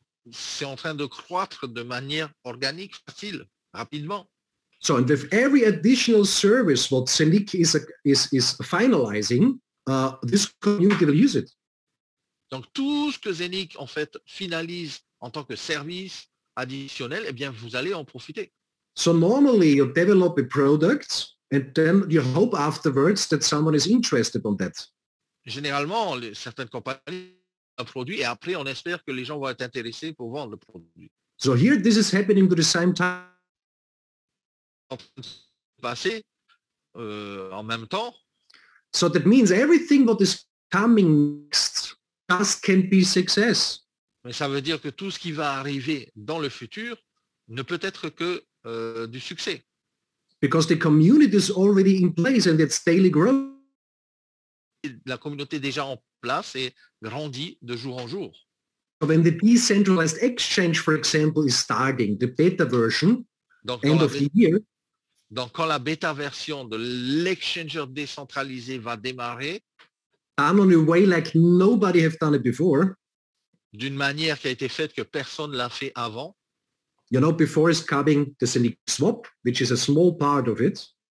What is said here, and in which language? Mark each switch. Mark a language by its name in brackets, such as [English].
[French] c'est en train de croître de manière organique, facile, rapidement. [English] So, and with every additional service what Zeniq is finalizing, this community will use it. [French] Donc tout ce que Zeniq en fait finalise en tant que service additionnel, eh bien vous allez en profiter. [English] So normally you develop a product and then you hope afterwards that someone is interested on that. [French] Généralement, certaines compagnies un produit et après on espère que les gens vont être intéressés pour vendre le produit. [English] So here this is happening to the same time. [French] Passer en même temps. [English] So that means everything what is coming next just can be success. [French] Mais ça veut dire que tout ce qui va arriver dans le futur ne peut être que du succès. [English] Because the community is already in place and it's daily growth. [French] La communauté est déjà en place et grandit de jour en jour. [English] When the decentralized exchange, for example, is starting, the beta version, [French] donc, [English] end of the year. [French] Donc, quand la bêta version de l'exchanger décentralisé va démarrer, [English] I'm on a way like nobody have done it before. [French] D'une manière qui a été faite que personne l'a fait avant. [English] You know, before is coming the Zeniq Swap, which is a small part of it.